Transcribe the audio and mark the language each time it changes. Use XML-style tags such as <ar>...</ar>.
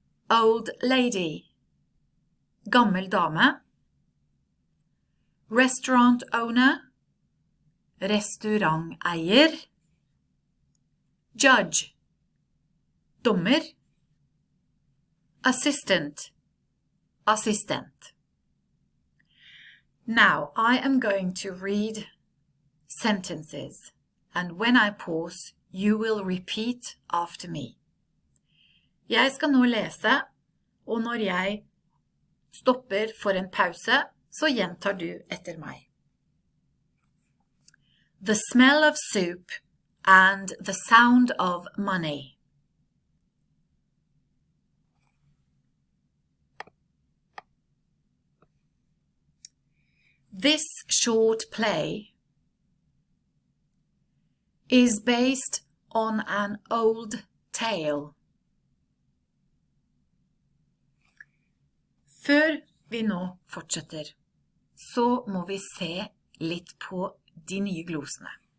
<en>old lady,</en> <no>gammel dame,</no> <en>restaurant owner, restauranteier, judge, dommer, assistant, assistent. Now, I am going to read sentences, and when I pause, you will repeat after me.</en> <no>Jeg skal nå lese, og når jeg stopper for en pause, så gjentar du etter meg.</no> <en>The smell of soup and the sound of money. This short play is based on an old tale.</en> <no>Før vi nå fortsetter, så må vi se litt på de nye glosene.</no>